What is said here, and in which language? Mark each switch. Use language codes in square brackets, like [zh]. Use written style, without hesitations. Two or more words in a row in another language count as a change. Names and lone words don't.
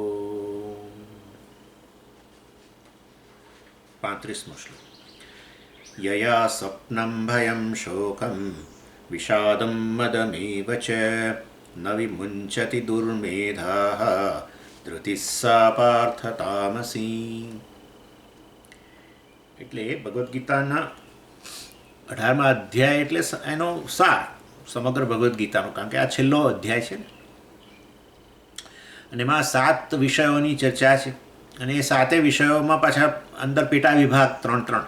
[gu] 35મો શ્લોક [sa] यया स्वप्नं भयं शोकं विषादं मदमेव च न विमुञ्चति दुर्मेधाः धृतिः सा पार्थ तामसी। [gu] એટલે ભગવદ્ ગીતાના 18મા અધ્યાય એટલે એનો સાર સમગ્ર ભગવદ્ ગીતાનો, કારણ કે આ છેલ્લો અધ્યાય છે ને, અને એમાં 7 વિષયોની ચર્ચા છે, અને એ 7 વિષયોમાં પાછા અંદર પેટા વિભાગ 3-3.